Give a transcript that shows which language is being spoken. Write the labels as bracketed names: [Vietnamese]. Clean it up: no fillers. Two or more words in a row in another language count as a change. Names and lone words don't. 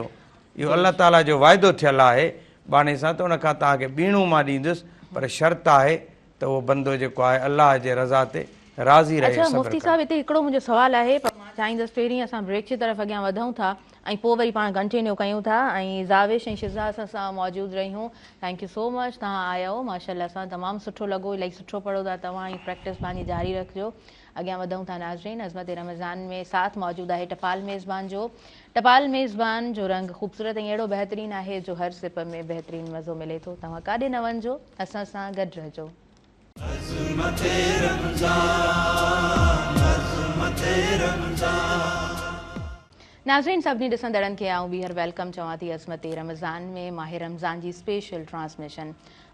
[Sindhi] इहो अलाह ताला जो वाइदो थियलु आहे बाणे सां त उनखां तव्हांखे ॿीणो मां ॾींदुसि, पर शर्त आहे त उहो बंदो जेको आहे अलाह जे रज़ा ते राज़ी रहे। अच्छा मुफ़्ती साहब हिते हिकिड़ो मुंहिंजो सुवालु आहे, पर मां चाहींदसि पहिरीं असां ब्रेक जी तरफ़ अॻियां वधूं था ऐं पोइ वरी पाण कंटिन्यू कयूं था। ऐं ज़ाविश ऐं शिज़ा असां सां मौजूदु रहियूं, [English] thank you so much, [Sindhi] तव्हां आया हो, माशाअल्लाह सां तमामु सुठो लॻो, इलाही सुठो पढ़ो था तव्हां ऐं प्रैक्टिस पंहिंजी जारी रखिजो। अॻियां वधूं था नाज़रीन, अज़मत रमज़ान में साथ मौजूदु आहे टपाल मेज़बान जो। टपाल मेज़बान जो रंग ख़ूबसूरत ऐं अहिड़ो बहितरीनु आहे जो हर सिप में बहितरीनु मज़ो मिले थो। तव्हां काॾे न वञिजो, असां सां गॾु रहिजो। नाज़रीन सभिनी ॾिसंदड़नि खे आऊं ॿीहर वेलकम चवां थी अज़मत रमज़ान में माह रमज़ान जी स्पेशल ट्रांसमिशन।